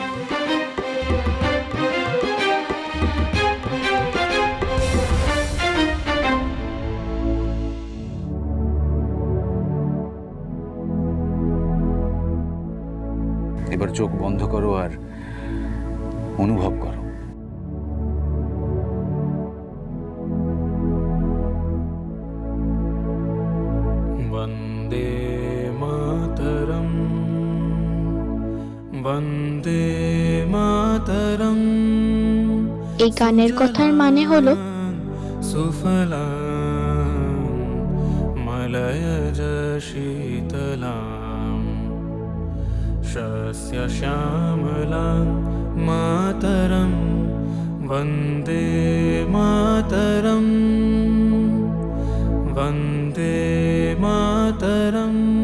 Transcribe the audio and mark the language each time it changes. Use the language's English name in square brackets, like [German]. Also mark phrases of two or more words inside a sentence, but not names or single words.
[Bangla] এবার চোখ বন্ধ করো আর অনুভব করো। [Sanskrit] वन्दे मातरम् वन्दे मातरम्। [Bangla] এই গানের কথার মানে হলো [Sanskrit] सुफलां मलयज शीतलां शस्य श्यामलां मातरं वन्दे मातरम् वन्दे मातरम्।